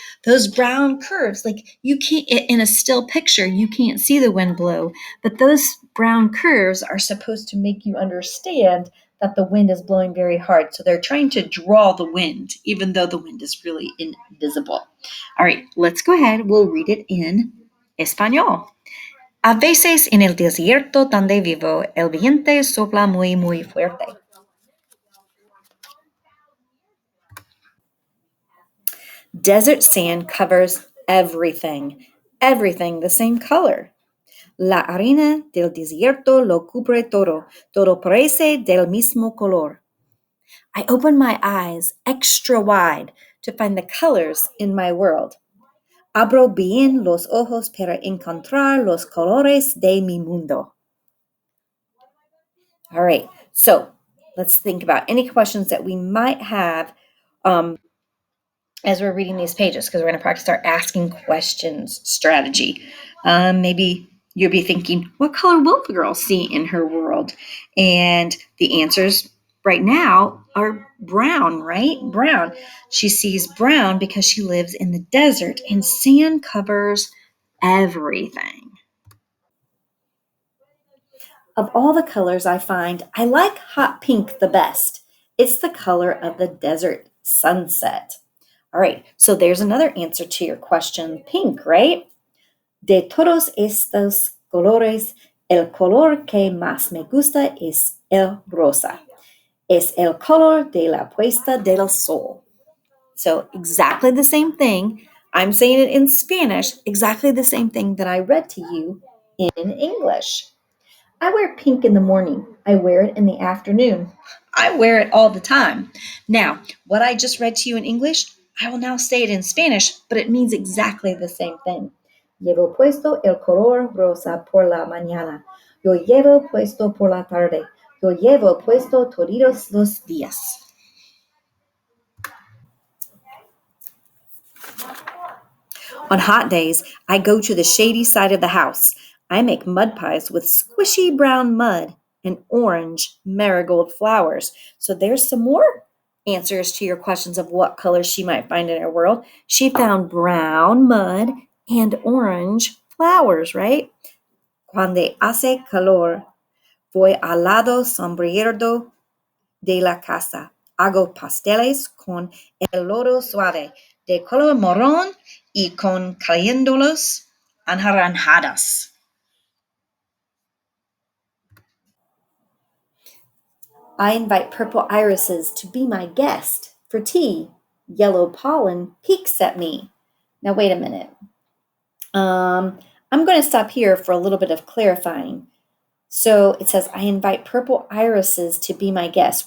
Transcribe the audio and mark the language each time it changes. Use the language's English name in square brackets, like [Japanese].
[English] Those brown curves, you can't, in a still picture, you can't see the wind blow, but those brown curves are supposed to make you understand that the wind is blowing very hard. So they're trying to draw the wind, even though the wind is really invisible. All right, let's go ahead. We'll read it in Español. [Spanish] A veces en el desierto donde vivo, el viento sopla muy, muy fuerte. [English] Desert sand covers everything the same color. [Spanish] La arena del desierto lo cubre todo, todo parece del mismo color. [English] I open my eyes extra wide to find the colors in my world. [Spanish] Abro bien los ojos para encontrar los colores de mi mundo. [English] All right, so let's think about any questions that we might have as we're reading these pages, because we're going to practice our asking questions strategy. Maybe you'll be thinking, what color will the girl see in her world? And the answers right now are brown, right? Brown. She sees brown because she lives in the desert and sand covers everything. Of all the colors I find, I like hot pink the best. It's the color of the desert sunset. All right, so there's another answer to your question, pink, right? [Spanish] De todos estos colores, el color que más me gusta es el rosa. Es el color de la puesta del sol. [English] So exactly the same thing. I'm saying it in Spanish, exactly the same thing that I read to you in English. I wear pink in the morning. I wear it in the afternoon. I wear it all the time. Now, what I just read to you in English, I will now say it in Spanish, but it means exactly the same thing. [Spanish] Llevo puesto el color rosa por la mañana. Yo llevo puesto por la tarde. Yo llevo puesto todos los días. [English] On hot days, I go to the shady side of the house. I make mud pies with squishy brown mud and orange marigold flowers. So there's some more answers to your questions of what colors she might find in her world. She found brown mud and orange flowers, right? [Spanish] Cuando hace calor, voy al lado sombreado de la casa. Hago pasteles con el lodo suave, de color marrón y con cayéndolos anaranjadas. [English] I invite purple irises to be my guest for tea. Yellow pollen peeks at me. Now, wait a minute. I'm going to stop here for a little bit of clarifying. So it says, I invite purple irises to be my guest.